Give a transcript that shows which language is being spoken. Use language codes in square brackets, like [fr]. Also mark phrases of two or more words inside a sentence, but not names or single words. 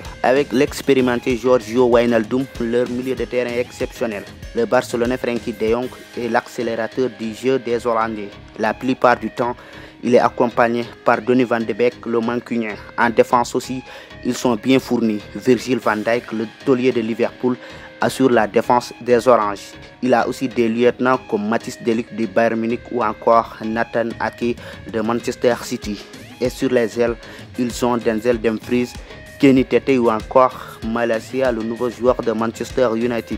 [fr] Avec l'expérimenté Giorgio Wijnaldum, leur milieu de terrain est exceptionnel. Le Barcelonais Frenkie de Jong est l'accélérateur du jeu des Hollandais. La plupart du temps, il est accompagné par Donny van de Beek, le Mancunien. En défense aussi, ils sont bien fournis. Virgil van Dijk, le taulier de Liverpool, assure la défense des Oranges. Il a aussi des lieutenants comme Matthijs de Ligt du Bayern Munich ou encore Nathan Ake de Manchester City. Et sur les ailes, ils ont Denzel Dumfries, Kenny Tete ou encore Malacia, le nouveau joueur de Manchester United.